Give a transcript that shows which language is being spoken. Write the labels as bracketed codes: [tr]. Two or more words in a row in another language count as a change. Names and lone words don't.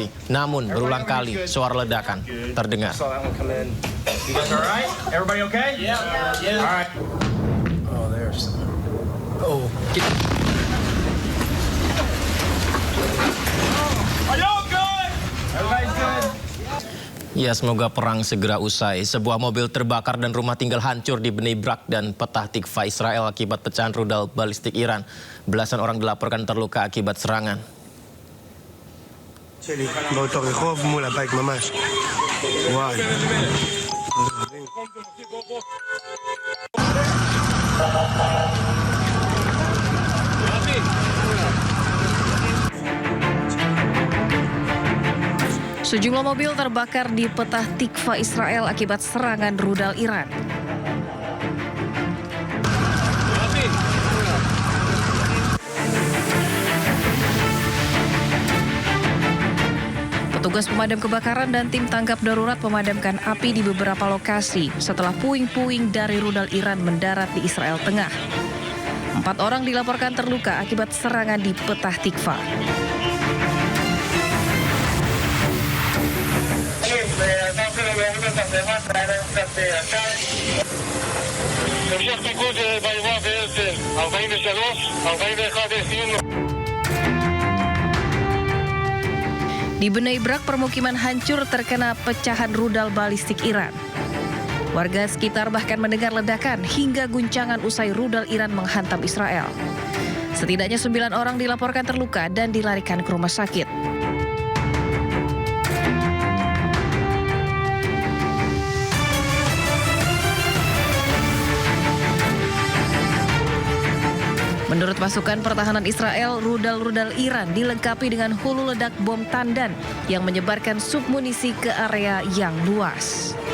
[id] Namun berulang kali suara ledakan terdengar. Ya, semoga perang segera usai. Sebuah mobil terbakar dan rumah tinggal hancur di Bnei Brak dan Petah Tikva Israel akibat pecahan rudal balistik Iran. Belasan orang dilaporkan terluka akibat serangan. [he] באותו רחוב מול הבית ממש. וואי. [id] Sejumlah mobil terbakar di Petah Tikva Israel akibat serangan rudal Iran. Petugas pemadam kebakaran dan tim tanggap darurat memadamkan api di beberapa lokasi setelah puing-puing dari rudal Iran mendarat di Israel Tengah. 4 orang dilaporkan terluka akibat serangan di Petah Tikva. [he] המשך פיקוד באירוע בהרצל, 43, 41 [id] Di Bnei Brak, permukiman hancur terkena pecahan rudal balistik Iran. Warga sekitar bahkan mendengar ledakan hingga guncangan usai rudal Iran menghantam Israel. Setidaknya 9 orang dilaporkan terluka dan dilarikan ke rumah sakit. Menurut pasukan pertahanan Israel, rudal-rudal Iran dilengkapi dengan hulu ledak bom tandan yang menyebarkan submunisi ke area yang luas.